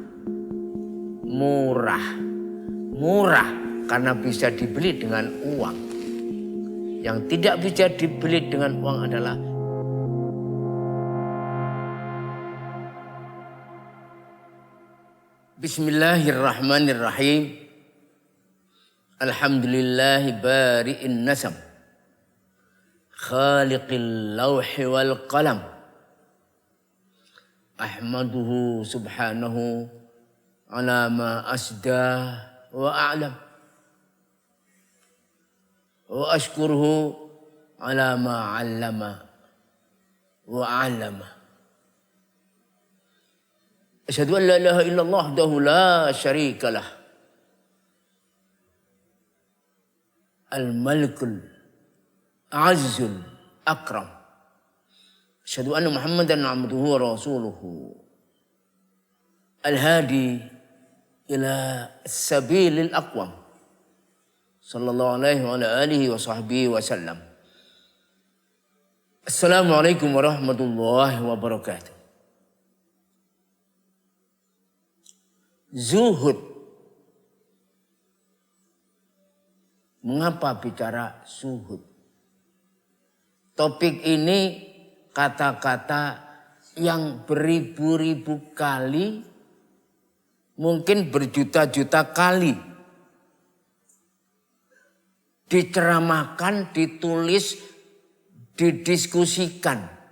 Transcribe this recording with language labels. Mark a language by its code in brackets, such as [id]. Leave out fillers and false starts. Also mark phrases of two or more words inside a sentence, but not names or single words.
[id] Murah karena bisa dibeli dengan uang. Yang tidak bisa dibeli dengan uang adalah Bismillahirrahmanirrahim. [ar] الحمد لله بارئ النسم، خالق اللوح والقلم. أحمده سبحانه على ما أسدى وأعلم. وأشكره على ما علم وعلم. أشهد أن لا إله إلا الله وحده لا شريك له. الملك العزيز الأكرم. أشهد أن محمدا عبده ورسوله. الهادي إلى سبيل الأقوم. صلى الله عليه وعلى آله وصحبه وسلم. السلام عليكم ورحمة الله وبركاته. [id] Zuhud. Mengapa bicara zuhud? Topik ini kata-kata yang beribu-ribu kali, mungkin berjuta-juta kali diceramahkan, ditulis, didiskusikan.